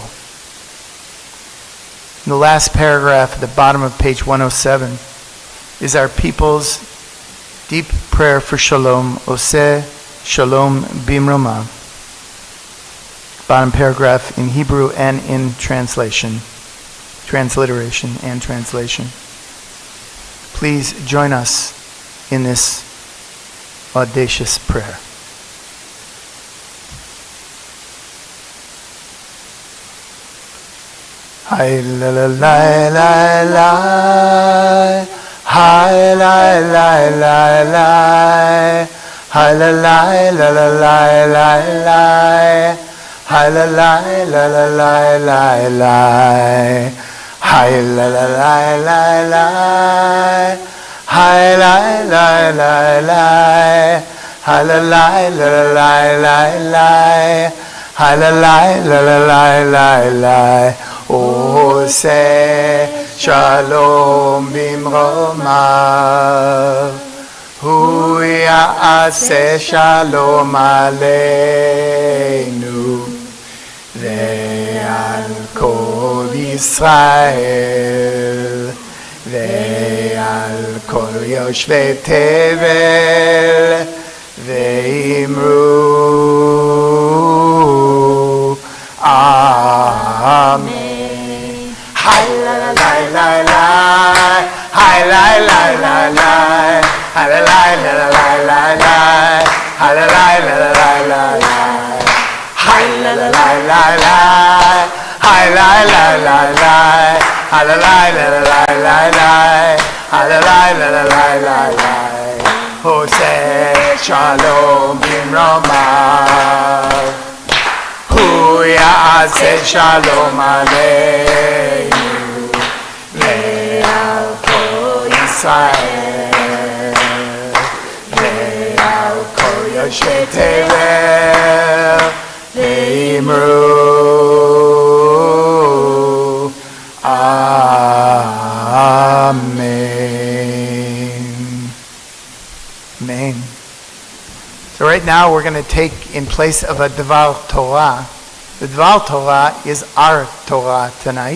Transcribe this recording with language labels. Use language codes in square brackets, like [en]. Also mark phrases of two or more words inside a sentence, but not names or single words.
[en] In the last paragraph at the bottom of page 107 is our people's deep prayer for shalom, Oseh Shalom Bimromav. Bottom paragraph in Hebrew and in transliteration and translation. Please join us in this audacious prayer. Hi la la la la la, hi la la la la, hi la la la la la la, hi la la la la la la la, hi la la la la la, hi la la la la, hi la la la la la, hi la la la la la la. [he] עושה שלום במרומיו, הוא יעשה שלום עלינו, ועל כל ישראל, ועל כל יושבי תבל, ואמרו אמן. Hi la la la la la, hi la la la la, hi la la la la la la, hi la la la la la la, hi la la la la la, hi la la la la, hi la la la la la la, hi la la la la la la. עושה שלום במרומיו, הוא יעשה שלום עלינו, ועל כל ישראל, ועל כל יושבי תבל, ואמרו אמן. Amen. [en] So right now we're going to take in place of a [he] דבר תורה. [en] The [he] דבר תורה [en] is our Torah tonight.